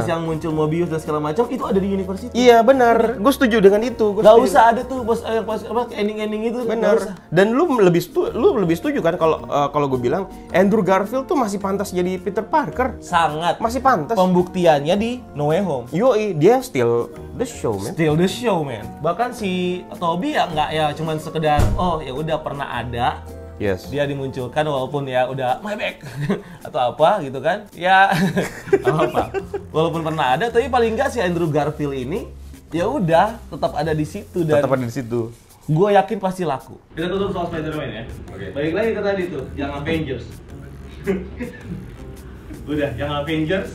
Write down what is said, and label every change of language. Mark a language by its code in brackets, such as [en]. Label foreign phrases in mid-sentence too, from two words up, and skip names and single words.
[id] terus yang muncul Mobius dan segala macam itu ada di universe itu. Iya benar, gue setuju dengan itu. Gak usah ada tuh bos ending itu. Benar. Dan lu lebih setuju kan kalau gue bilang Andrew Garfield tuh masih pantas jadi Peter Parker. Sangat. Masih pantas. Pembuktiannya di No Way Home. Yoi, dia [en] still the show, man. Still the show, man. [id] Bahkan si Tobey ya nggak ya cuman sekedar oh ya udah pernah ada. Yes. Dia dimunculkan walaupun ya udah [en] my back [id] atau apa gitu kan. Ya apa. Walaupun pernah ada tapi paling nggak si Andrew Garfield ini ya udah tetap ada di situ dan Tetap ada di situ. gue yakin pasti laku. Kita tutup soal Spider-Man ya. Oke. Balik lagi ke tadi tuh, yang Avengers. Udah, yang Avengers.